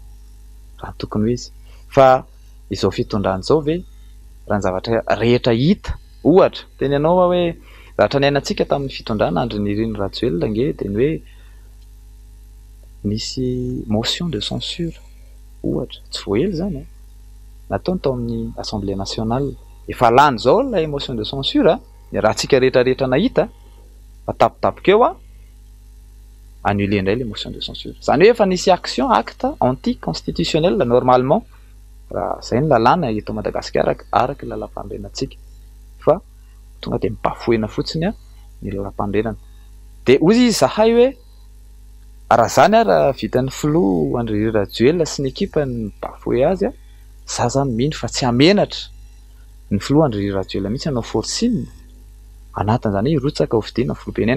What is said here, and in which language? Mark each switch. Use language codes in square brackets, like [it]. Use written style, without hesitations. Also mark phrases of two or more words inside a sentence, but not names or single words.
[mg] Raha ny tokony ho izy fa izao fitondrana izao ve raha ny zavatra rehetra hita ohatra teny ianao hoe zavatra niainantsika tamin'ny fitondrana Andry Nirina Rajoelina nge dia ny hoe nisy [fr] motion de censure [mg] ohatra tsy voaely zany nataony tao amin'ny Assemblée nationale. Efa lany zao ilay [fr] motion de censure [mg] raha antsika rehetrarehetra nahita fa tapitapoka eo annulé indray le [fr] motion de censure. [mg] Zany hoe efa nisy [fr] action acte anti-constitutionnel normalement [mg] raha izay ny lalàna eto Madagasikara araky ny lalam-pandrenantsika fa tonga dia mibafoena fotsiny ny lalam-pandrenana. Dia ozy izy zahay hoe raha zany raha vitan'ny filoha Andry Rajoelina sy ny ekipa ny bafoe azy za zany mino fa tsy amenatra ny filoha Andry Rajoelina mihitsy hanao forcine anatin'izany hoe hirotsaka ho fidiana ny filoham-pirenena.